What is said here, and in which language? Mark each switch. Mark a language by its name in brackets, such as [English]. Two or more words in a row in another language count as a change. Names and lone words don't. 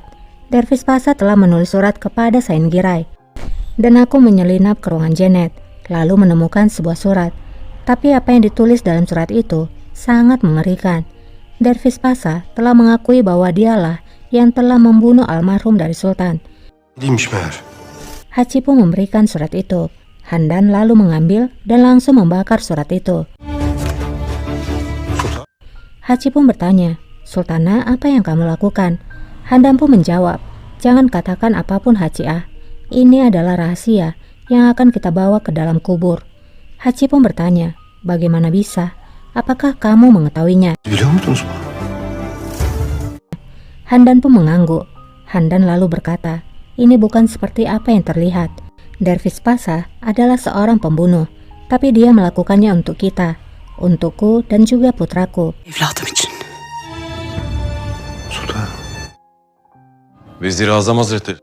[Indonesian] Dervish Pasha telah menulis surat kepada Sain Giray. Dan aku menyelinap ke ruangan Janet, lalu menemukan sebuah surat. Tapi apa yang ditulis dalam surat itu sangat mengerikan. Dervish Pasha telah mengakui bahwa dialah yang telah membunuh almarhum dari Sultan." [Turkish] neymiş meğer? [Indonesian] Haji pun memberikan surat itu. Handan lalu mengambil dan langsung membakar surat itu. Sultan, Haji pun bertanya, "Sultana, apa yang kamu lakukan?" Handan pun menjawab, "Jangan katakan apapun Haji Ah. Ini adalah rahasia yang akan kita bawa ke dalam kubur." Haji pun bertanya, "Bagaimana bisa? Apakah kamu mengetahuinya?" [Turkish] biliyor musunuz bu? [Indonesian] Handan pun mengangguk. Handan lalu berkata, "Ini bukan seperti apa yang terlihat. Dervish Pasha adalah seorang pembunuh, tapi dia melakukannya untuk kita, untukku dan juga putraku." [Turkish] Evladım için. Sultan, Vezir-i Azam Hazretleri.